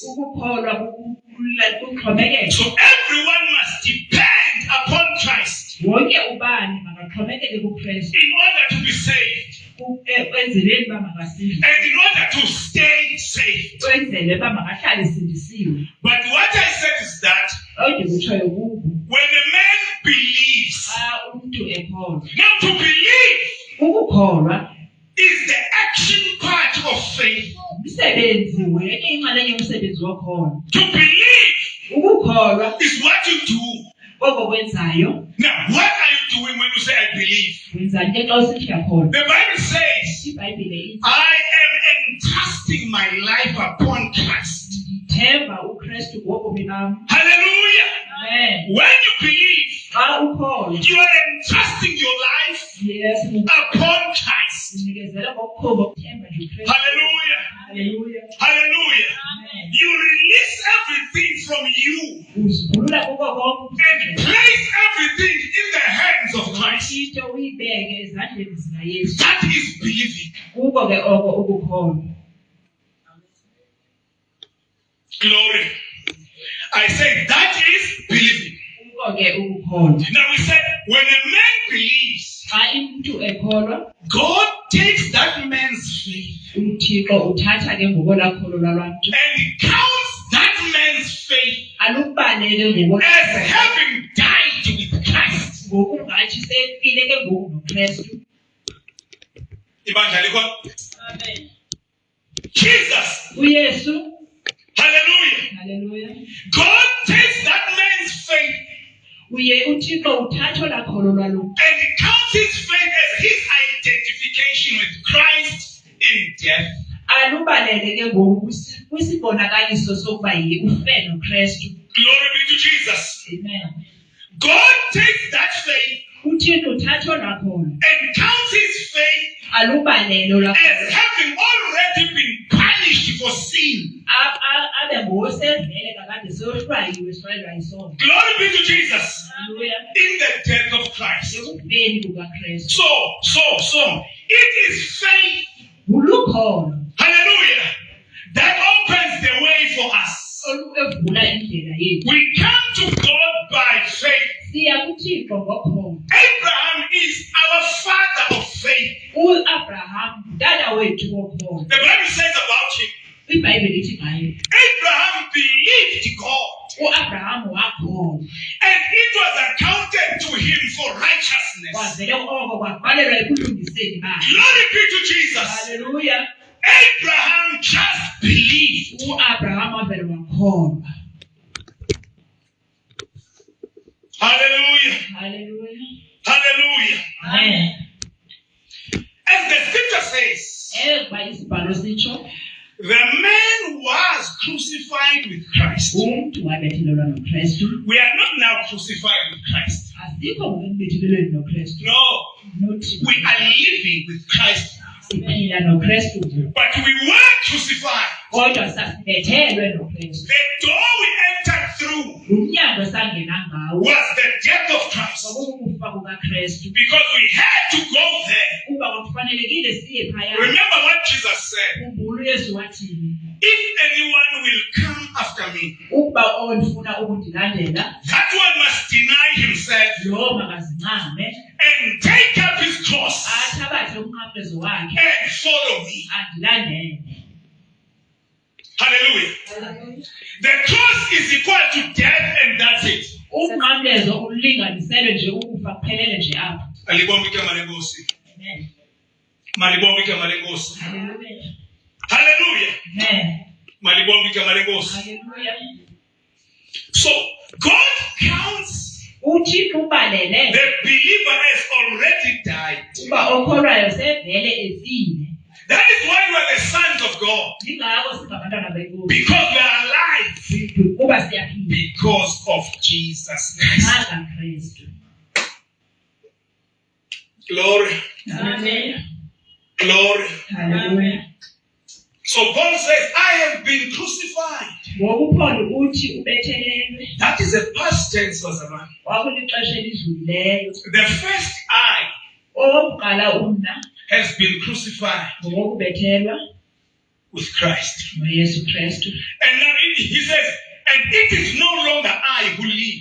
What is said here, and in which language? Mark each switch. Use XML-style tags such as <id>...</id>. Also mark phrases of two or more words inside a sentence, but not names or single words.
<xh>Ukukholwa ukuxhomekeka.</xh> <en>So everyone must depend upon Christ</en> <xh>Wonke ubani makaxhomekeke kuKristu</xh> <en>in order to be saved</en> <xh>kwenzele uba makasindiswe,</xh> <en>and in order to stay saved.</en> <xh>kwenzele uba makahlale sindisiwe.</xh> <en>But what I said is that</en> <xh>Odikutshoyo kubo</xh> <en>when a man believes,</en> <xh>xa umntu ekholwa.</xh> <en>now to believe</en> <xh>Ukukholwa</xh> <en>is the action part of faith.</en> <xh>umsebenzi wenye inxalenye yomsebenzi wokholo.</xh> <en>To believe</en> <xh>Ukukholwa</xh> <en>is what you do.</en> <xh>oko kwenzayo.</xh> <en>Now, what are you doing when you say I believe?</en> <xh>Wenzani ke xa usithi uyakholwa?</xh> <en>The Bible says,</en> <xh>IBhayibhile ithi</xh> <en>I am entrusting my life upon Christ.</en> <xh>ndithemba uKristu ngobomi bam. Hallelujah. Amen.</xh> <en>When you believe,</en> <xh>Xa ukholwa</xh> <en>you are entrusting your life yes upon Christ.</en> <xh>unikezela ngokukhomba ukuthemba nje uKristu. Hallelujah. Hallelujah. Hallelujah. Amen.</xh> <en>You release everything from you</en> <xh>Uzikhulula kuko konke</xh> <en>and place everything in the hands of Christ.</en> <xh>into uyibeke ezandleni zikaYesu.</xh> <en>That is believing.</en> <xh>Kuko ke oko ukukholwa. Glory.</xh> <en>I say that is believing.</en> <xh>Kuko ke ukukholwa.</xh> <en>Now we said when a man believes,</en> <xh>Xa umuntu ekholwa,</xh> <en>God takes that man's faith</en> <xh>uThixo uthatha ke ngokolaa kholo lwalaa mntu</xh> <en>and counts that man's faith</en> <xh>alubalele</xh> <en>as having died with Christ.</en> <xh>ngokungathi sefile ke ngoku noKristu. Ibandla likhona? Amen. Jesus. uYesu. Hallelujah. Hallelujah.</xh> <en>God takes that man's faith</en> <xh>uThixo uthatha olaa kholo lwalo mntu</xh> <en>and counts his faith as his identification with Christ in death.</en> <xh>alubalele ke ngoku kwisibonakaliso sokuba ufe noKristu.</xh> <en>Glory be to Jesus. Amen. God takes that faith</en> <xh>uThixo uthatha olaa kholo</xh> <en>and counts his faith</en> <xh>alubalele olaa kholo</xh> <en>as having already been punished for sin.</en> <xh>abe ngowosevele kakade seyohlwayiwe sihlwayelwa yisono.</xh> <en>Glory be to Jesus. Hallelujah. In the death of Christ.</en> <xh>ekufeni kukaKristu.</xh> <en>So, it is faith.</en> <xh>Ulukholo. Hallelujah. uvula indlela yethu.</xh> <en>We come to God by faith.</en> <xh>Siya kuThixo ngokhondo.</xh> <en>Abraham is our father of faith.</en> <xh>U-Abraham ngutata wethu wokhondo.</xh> <en>The Bible says about him,</en> <xh>iBhayibheli ithi ngaye,</xh> <en>Abraham believed God,</en> <xh>u-Abraham wakholwa.</xh> <en>and it was accounted to him for righteousness.</en> <xh>Kwavele oko kwabhalelwa ekulungiseni bakhe.</xh> <en>Glory be to Jesus. Hallelujah. Abraham just believed.</en> <xh>U-Abraham wavele wakholwa. Hallelujah. Hallelujah. Hallelujah. Amen.</xh> <en>As the scripture says,</en> <xh>Kuba isibhalo sitsho,</xh> <en>the man was crucified with Christ.</en> <xh>umuntu wabethelelwa noKristu.</xh> <en>We are not now crucified with Christ.</en> <xh>Asikho ngokubethelelweni noKristu.</xh> <en>No, Not we are living with Christ.</en> <xh>siphila noKristu.</xh> <en>But we were crucified.</en> <xh>Kodwa sasibethelwe noKristu.</xh> <en>The door we entered through</en> <xh>Umnyango sangena ngawo</xh> <en>was the death of Christ.</en> <xh>kwakukufa kukaKristu.</xh> <en>Because we had to go there.</en> <xh>Kuba kwakufanelekile siye phaya.</xh> <en>Remember what Jesus said.</en> <xh>Khumbula uYesu wathini?</xh> <en>If anyone will come after me,</en> <xh>Ukuba ofuna ukundilandela,</xh> <en>that one must deny himself</en> <xh>lo makazincame</xh> <en>and take up his cross</en> <xh>athabathe umnqamlezo wakhe</xh> <en>and follow me.</en> <xh>andilandele. Hallelujah.</xh> <en>The cross is equal to death, and that's it.</en> <xh>Umnqamlezo ulinganiselwe nje ukufa kuphelele nje apha. Alibonga igama lenkosi. Amen. Malibonga igama lenkosi. Hallelujah. Hallelujah. Amen. Malibonga igama lenkosi. Hallelujah.</xh> <en>So God counts</en> <xh>uThixo ubalele</xh> <en>the believer has already died.</en> <xh>uba okholwayo sevele efile.</xh> <en>That is why we are the sons of God.</en> <xh>Ingakho singabantwana beNkosi.</xh> <en>Because we are alive.</en> <xh>Kuba siyaphila</xh> <en>Because of Jesus Christ.</en> <xh>ngaka Kristu. Glory. Amen. Glory. Hallelujah.</xh> <en>So Paul says, I have been crucified.</en> <xh>ngokuPaul uthi ubethelelwe</xh> <en>That is a past tense,</en> <xh>bazalwane. kwakulixesha elidlulileyo.</xh> <en>The first I</en> <xh>Owokuqala umna</xh> <en>has been crucified</en> <xh>ngokubethelwa</xh> <en>with Christ.</en> <xh>noYesu Kristu.</xh> <en>And now he says, and it is no longer I who live,</en>